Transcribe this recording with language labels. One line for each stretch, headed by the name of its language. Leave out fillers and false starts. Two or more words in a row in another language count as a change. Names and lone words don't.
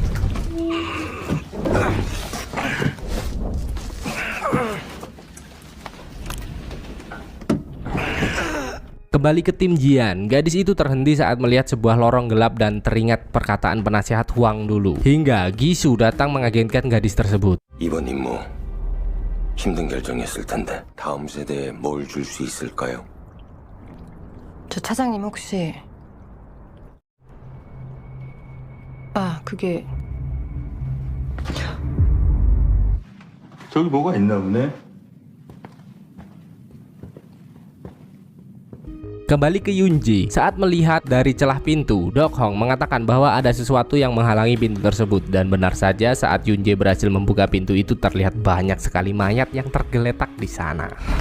Indonesian: Kembali ke tim Jian, gadis itu terhenti saat melihat sebuah lorong gelap dan teringat perkataan penasihat Hwang dulu. Hingga Gisu datang mengagenkan gadis tersebut.
Korean: 이번 임무 힘든 결정이었을 텐데 다음 세대에 뭘 줄 수 있을까요? 저 차장님 혹시 그게 저기 뭐가 있나 보네.
Indonesian: Kembali ke Yunji, saat melihat dari celah pintu, Dok Hong mengatakan bahwa ada sesuatu yang menghalangi pintu tersebut. Dan benar saja, saat Yunji berhasil membuka pintu itu, terlihat banyak sekali mayat yang tergeletak di sana.